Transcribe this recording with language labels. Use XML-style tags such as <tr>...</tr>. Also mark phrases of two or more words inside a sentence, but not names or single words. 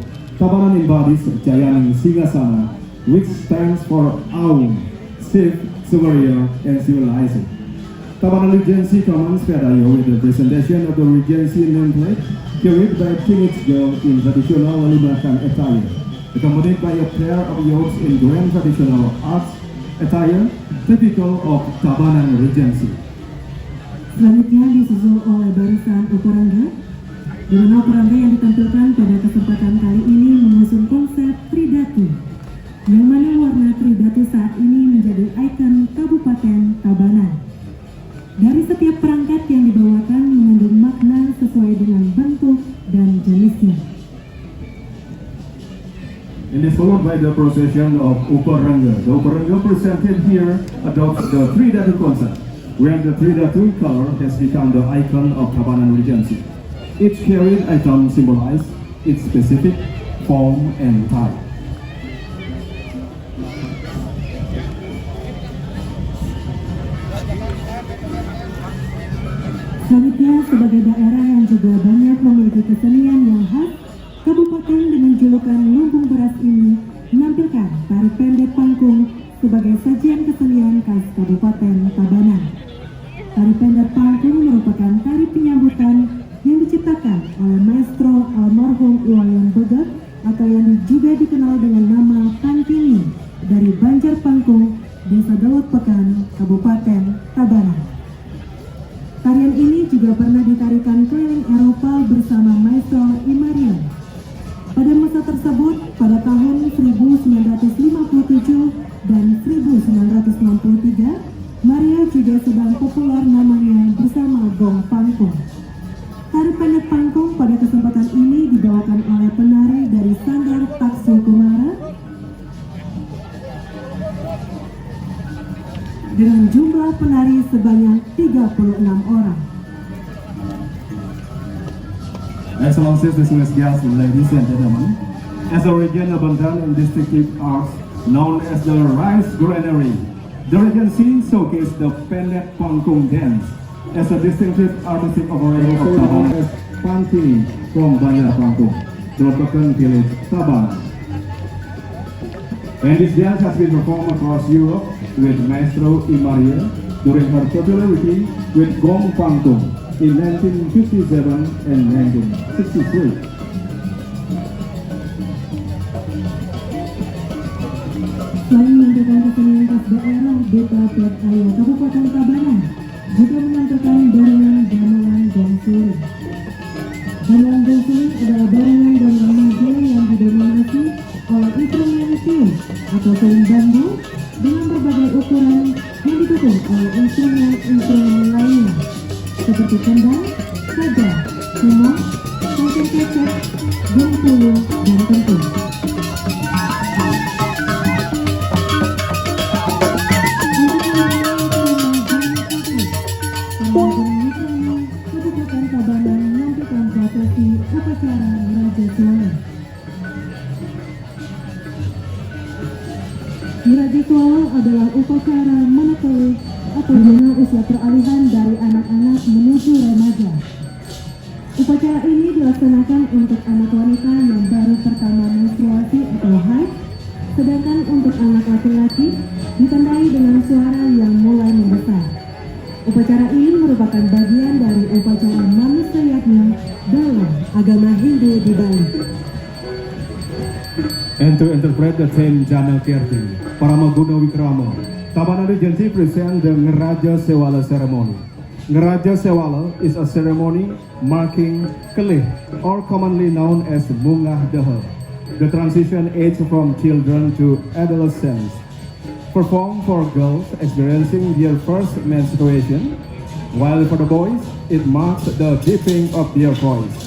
<en>Tabanan embodies Jayani Singasana, which stands for Aum, safe, superior, and civilizing. Tabanan Regency commands Pedaya with the presentation of the Regency nameplate carried by teenage girl in traditional Limakan attire, accompanied by a pair of youths in grand traditional arts attire typical of Tabanan Regency.</en> <id>Selanjutnya disusul oleh barisan Uparangga, di mana Uparangga yang ditampilkan pada kesempatan kali ini mengusung konsep Tridatu, yang mana warna Tridatu saat ini menjadi ikon Kabupaten Tabanan. Dari setiap perangkat yang dibawakan mengandung makna sesuai dengan bentuk dan jenisnya.</id> <en>And is followed by the procession of Uparangga. The Uparangga presented here adopts the Tridatu concept, where the Tridatu color has become the icon of Tabanan Regency. Each carried item symbolizes its specific form and type.</en> <id>Selanjutnya, sebagai daerah yang juga banyak memiliki kesenian yang khas, kabupaten dengan julukan Lumbung Beras ini menampilkan tari pendek pangkung sebagai sajian kesenian khas Kabupaten Tabanan. Tari pendek pangkung merupakan tari penyambutan yang diciptakan oleh maestro almarhum Iwayan Begat atau yang juga dikenal dengan nama Pangkini dari Banjar Pangkung, Desa Daud Pekan, Kabupaten Tabanan. Tarian ini juga pernah ditarikan keliling Eropa bersama maestro Imarian. Pada masa tersebut, pada tahun 1957 dan 1963, Maria juga sedang populer namanya bersama Gong Pangkung. Tari pendek pangkung pada kesempatan ini dibawakan oleh penari dari Sanggar Taksu Kumara dengan jumlah penari sebanyak 36 orang.</id> <en>Excellencies, distinguished guests, ladies and gentlemen, as a region abundant in distinctive arts known as the Rice Granary, the Regency showcased the Pendek Pangkung dance as a distinctive artistic offering of Tabanan as Pantini from Banjar Pangkung, Dropekan village, Tabanan. And this dance has been performed across Europe with Maestro Imaria during her popularity with Gong Pangkung in 1957 and 1963.</en> <id>Selain menampilkan kesenian khas daerah Desa Pedaya Kabupaten Tabanan, juga menampilkan barongan gamelan gong suling. Gamelan gong suling adalah barongan dan remaja yang didominasi oleh instrumen tiup atau suling bambu dengan berbagai ukuran yang didukung oleh instrumen lainnya seperti kendang, saja, humor, kancing kecek, bengkulu, dan kentung. Kabupaten Tabanan menampilkan prosesi upacara Raja Suara. Raja Suara adalah upacara manakala atau dimana usia peralihan dari anak-anak menuju remaja. Upacara ini dilaksanakan untuk anak wanita yang baru pertama menstruasi atau haid, sedangkan untuk anak laki-laki ditandai dengan suara yang mulai membesar. Upacara ini merupakan bagian dari upacara manusiaatnya dalam agama Hindu di Bali.</id> <en>And to interpret the theme Jana Kirti, Paramaguna Wikrama, Tabanan Regency present the Ngeraja Sewala ceremony. Ngeraja Sewala is a ceremony marking Kelih, or commonly known as</en> <ban>Mungah Dehe,</ban> <en>the transition age from children to adolescence, performed for girls experiencing their first menstruation, while for the boys, it marks the dipping of their voice.</en>